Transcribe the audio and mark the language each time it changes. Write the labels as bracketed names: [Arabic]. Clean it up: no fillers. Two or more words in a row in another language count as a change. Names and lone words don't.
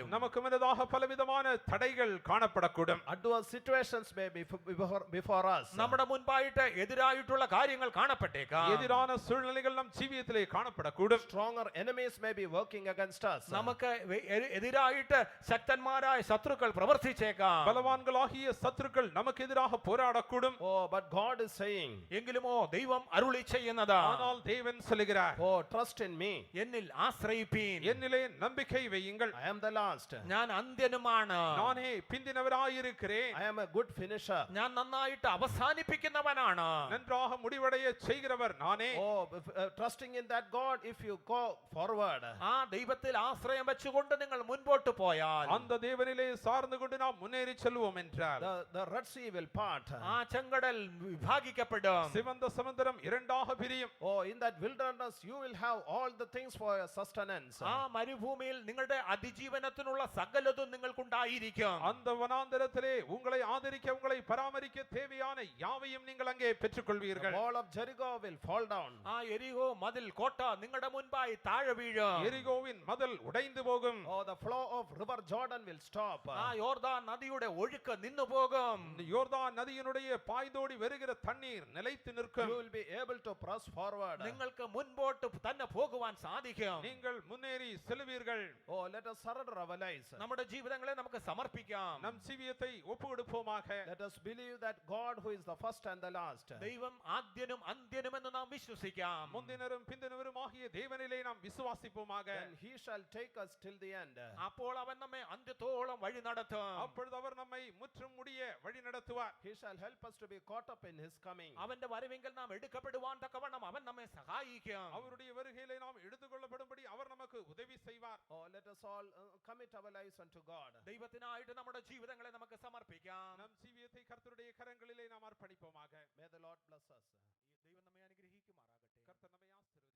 [Tamil] நமக்கு முன்னதாக பலவிதமான தடைகள் காணப்படக்கூடும். [English] Adverse situations may be before us. [Malayalam] നമ്മുടെ മുൻപായിട്ട് എതിരായിട്ടുള്ള കാര്യങ്ങൾ കാണപ്പെട്ടേക്കാം. [Tamil] எதிரான சூழ்நிலைகள் நம் ஜீவியத்திலே காணப்படக்கூடும். [English] Stronger enemies may be working against us. [Malayalam] നമുക്ക് എതിരായിട്ട് ശക്തന്മാരായ ശത്രുക്കൾ പ്രവർത്തിച്ചേക്കാം. [Tamil] பலவான்களாகிய சத்துருக்கள் நமக்கு எதிராக போராடக்கூடும். [English] Oh, but God is saying, [Malayalam] എങ്കിലുമോ ദൈവം അരുളി ചെയ്യുന്നത്, [Tamil] ஆனால் தேவன் சொல்லுகிறார், [English] oh, trust in me. [Malayalam] എന്നിൽ ആശ്രയിപ്പീൻ. [Tamil] என்னிலே நம்பிக்கை வையுங்கள். [English] I am the last. [Malayalam] ഞാൻ അന്ത്യനുമാണ്. [Tamil] நானே பிந்தினவராயிருக்கிறேன். [English] I am a good finisher. [Malayalam] ഞാൻ നന്നായിട്ട് അവസാനിപ്പിക്കുന്നവനാണ്. [Tamil] நன்றாக முடிவடைய செய்கிறவர் நானே. [English] Oh, trusting in that God, if you go forward, [Malayalam] ആ ദൈവത്തിൽ ആശ്രയം വെച്ചുകൊണ്ട് നിങ്ങൾ മുൻപോട്ട് പോയാൽ [Tamil] அந்த தேவனிலே சார்ந்து கொண்டு நாம் முன்னேறி செல்வோம் என்றால் [English] the Red Sea will part. [Malayalam] ആ ചെങ്കടൽ വിഭാഗിക്കപ്പെടും. [Tamil] சிவந்த சமுத்திரம் இரண்டாக பிரியும். [English] Oh, in that wilderness you will have all the things for your sustenance. [Malayalam] ആ മരുഭൂമിയിൽ നിങ്ങളുടെ അതിജീവനത്തിനുള്ള സകലതും നിങ്ങൾക്കുണ്ടായിരിക്കും. [Tamil] அந்த வனாந்தரத்திலே உங்களை ஆதரிக்க உங்களை பராமரிக்க தேவையான யாவையும் நீங்கள் அங்கே [English] The [Tamil] பெற்றுக்கொள்வீர்கள். [English] wall of Jericho will fall down. [Malayalam] ആ എരിഹോ മതിൽ കോട്ട നിങ്ങളുടെ മുൻപായി താഴെ വീഴും. [Tamil] எரிகோவின் மதில் உடைந்து போகும். [English] Oh, the flow of river Jordan will stop. [Malayalam] ആ യോർദാൻ നദിയുടെ ഒഴുക്ക് നിന്നു പോകും. [Tamil] யோர்தான் நதியினுடைய பாய்தோடி வருகிற தண்ணீர் நிலைத்து [English] You [Tamil] நிற்கும். [English] will be able to press forward. [Malayalam] നിങ്ങൾക്ക് മുൻപോട്ട് തന്നെ പോകുവാൻ സാധിക്കും. [Tamil] நீங்கள் முன்னேறி செல்வீர்கள். [English] Oh, let us surrender our lives. [Malayalam] നമ്മുടെ ജീവിതങ്ങളെ നമുക്ക് സമർപ്പിക്കാം. [Tamil] நம் ஜீவியத்தை ஒப்புக்கொடுப்போமாக. [English] Let us believe that God who is the first and the last. [Malayalam] ദൈവം ആദ്യനും അന്ത്യനും എന്ന് നാം വിശ്വസിക്കാം. [Tamil] முந்தினரும் பிந்தினரும் ஆகிய தேவனிலே நாம் விசுவாசிப்போமாக. [English] And he shall take us till the end. [Malayalam] അപ്പോൾ അവൻ നമ്മെ അന്ത്യത്തോളം വഴി നടത്തും. [Tamil] அப்பொழுது அவர் நம்மை முற்றும் முடிய வழி நடத்துவார். [English] He shall help us to be caught up in his coming. [Malayalam] അവന്റെ വരവെങ്കിൽ നാം എടുക്കപ്പെടുവാൻ തക്കവണ്ണം അവൻ നമ്മെ സഹായിക്കും. [Tamil] அவருடைய வருகையிலே நாம் எடுத்துக்கொள்ளப்படும்படி அவர் நமக்கு உதவி செய்வார். [English] Oh, let us all commit our lives unto God. [Malayalam] ദൈവത്തിനായിട്ട് നമ്മുടെ ജീവിതങ്ങളെ നമുക്ക് സമർപ്പിക്കാം. [Tamil] நம் ஜீவியத்தை கர்த்தருடைய கரங்களிலே நாம் அர்ப்பணிப்போமாக. [English] May the Lord bless us. [Malayalam] ദൈവം നമ്മെ അനുഗ്രഹിക്കുമാറാകട്ടെ. [Tamil] கர்த்தர் நம்மை